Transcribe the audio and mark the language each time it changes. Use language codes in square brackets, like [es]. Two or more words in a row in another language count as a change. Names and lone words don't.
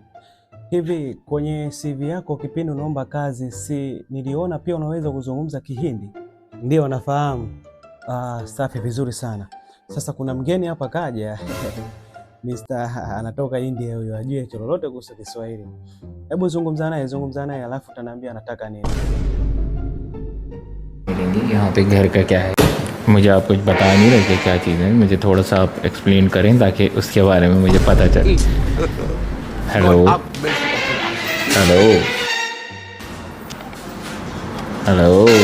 [sw] Hivi kwenye CV yako kipindi unaomba kazi, si niliona pia unaweza kuzungumza Kihindi? Ndio, nafahamu. Safi, vizuri sana. Sasa kuna mgeni hapa kaja Mr. anatoka India, huyo ajue lolote kuhusu Kiswahili. Hebu zungumza naye alafu utaniambia anataka nini. [hi] यहाँ पे घर का क्या है, मुझे आप कुछ बता नहीं रहे क्या चीज़ें, मुझे थोड़ा सा आप एक्सप्लेन करें ताकि उसके बारे में मुझे पता चले। हेलो हेलो हेलो